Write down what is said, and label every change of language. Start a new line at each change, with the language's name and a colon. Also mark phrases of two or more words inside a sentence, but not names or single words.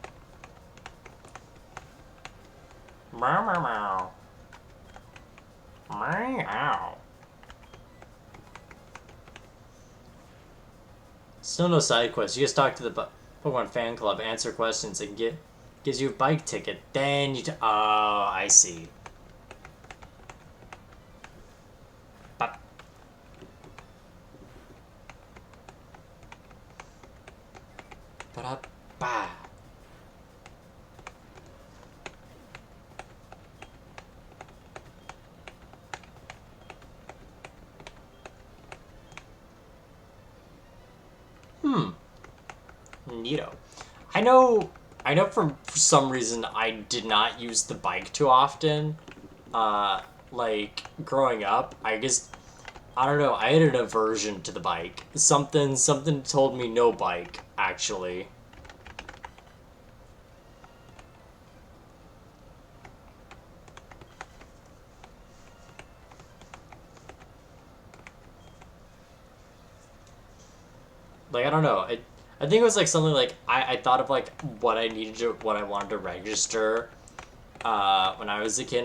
English: Meow meow meow. Meow. Still no side quests. You just talk to the Pokemon fan club, answer questions, and gives you a bike ticket. Then you oh, I see. Ba ba ba. Neato. I know for some reason I did not use the bike too often. Like, growing up, I don't know, I had an aversion to the bike. Something told me no bike, actually. Like, I don't know, I think it was like something like I thought of like what I wanted to register when I was a kid.